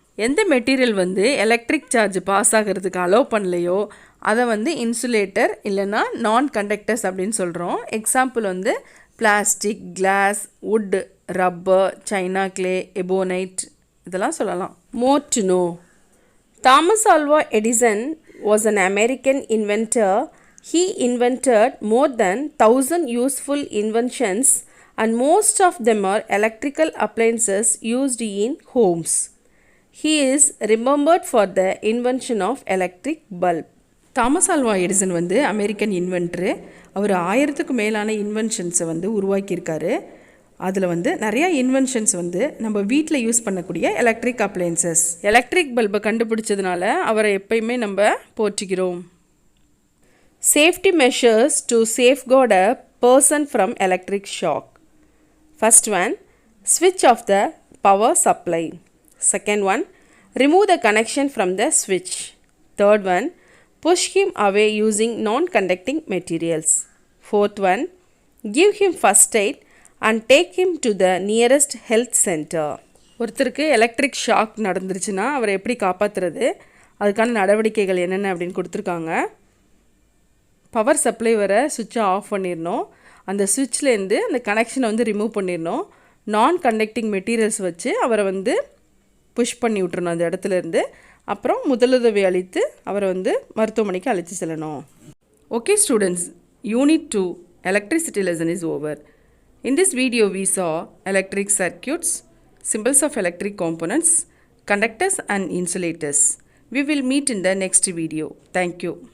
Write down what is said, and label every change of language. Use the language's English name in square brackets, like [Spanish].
[Tamil] எந்த மெட்டீரியல் வந்து electric charge pass ஆகிறதுக்கு அலோவ் பண்ணலையோ அதை வந்து இன்சுலேட்டர் இல்லைன்னா நான் கண்டக்டர்ஸ் அப்படின்னு சொல்கிறோம். எக்ஸாம்பிள் வந்து plastic, class, would, rubber, China clay, ebonite இதெல்லாம் சொல்லலாம். [English] More to know. Thomas Alva Edison was an American inventor. He invented more than 1,000 useful inventions and most of them are electrical appliances used in homes. He is remembered for the invention of electric bulb. [Tamil] Thomas Alva Edison வந்து American இன்வென்டரு. அவர் 1000க்கு மேலான இன்வென்ஷன்ஸை வந்து உருவாக்கியிருக்காரு. அதில் வந்து நிறையா inventions வந்து நம்ம வீட்டில் use பண்ணக்கூடிய எலக்ட்ரிக் அப்ளையன்சஸ். எலக்ட்ரிக் பல்பை கண்டுபிடிச்சதுனால அவரை எப்பயுமே நம்ம போற்றிக்கிறோம். [English] Safety measures to safeguard a person from electric shock. First one, switch off the power supply. Second one, remove the connection from the switch. Third one, push him away using non-conducting materials. Fourth one, give him first aid and take him to the nearest health center. [Tamil] ஒருத்தருக்கு electric shock நடந்துருச்சுன்னா அவரை எப்படி காப்பாற்றுறது, அதுக்கான நடவடிக்கைகள் என்னென்ன அப்படின்னு கொடுத்துருக்காங்க. Power supply வர சுவிட்சை ஆஃப் பண்ணிடணும். அந்த சுவிட்ச்லேருந்து அந்த கனெக்ஷனை வந்து ரிமூவ் பண்ணிடணும். நான் கண்டக்டிங் மெட்டீரியல்ஸ் வச்சு அவரை வந்து புஷ் பண்ணி விட்டுறணும் அந்த இடத்துலேருந்து. அப்புறம் முதலுதவி அளித்து அவரை வந்து மருத்துவமனைக்கு அழைச்சி செல்லணும். [English] Okay students, unit 2 electricity lesson is over. In this video we saw electric circuits, symbols of electric components, conductors and insulators. We will meet in the next video. Thank you.